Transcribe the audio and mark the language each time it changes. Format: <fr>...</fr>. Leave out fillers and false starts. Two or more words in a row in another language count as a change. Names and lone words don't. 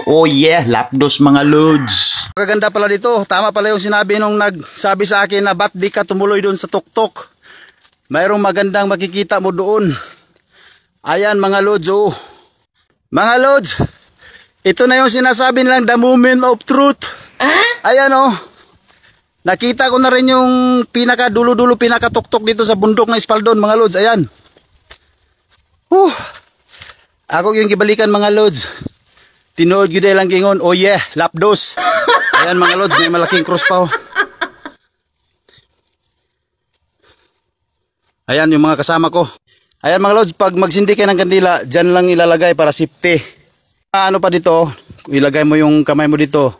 <en>Oh yeah,</en> <tl>lapdos mga lods. Kaganda pala dito. Tama pala yung sinabi nung nagsabi sa akin na ba't di ka tumuloy doon sa tuktok. Mayroong magandang makikita mo doon. Ayan mga lods oh. Mga lods, ito na yung sinasabi nilang</tl> <en>the moment of truth.</en> <tl>Ayan oh. Nakita ko na rin yung pinaka dulo-dulo, pinaka tuktok dito sa bundok ng espaldon mga lods. Ayan. Ako yung gibalikan mga lods.</tl> <ceb>Tinuod gyud lang gingon.</ceb> <en>Oh yeah,</en> <tl>lapdos. Ayan mga lods, may malaking cross pa oh. Ayan yung mga kasama ko. Ayan mga lods, pag magsindi kayo ng kandila, dyan lang ilalagay para safety. Ano pa dito, ilagay mo yung kamay mo dito.</tl>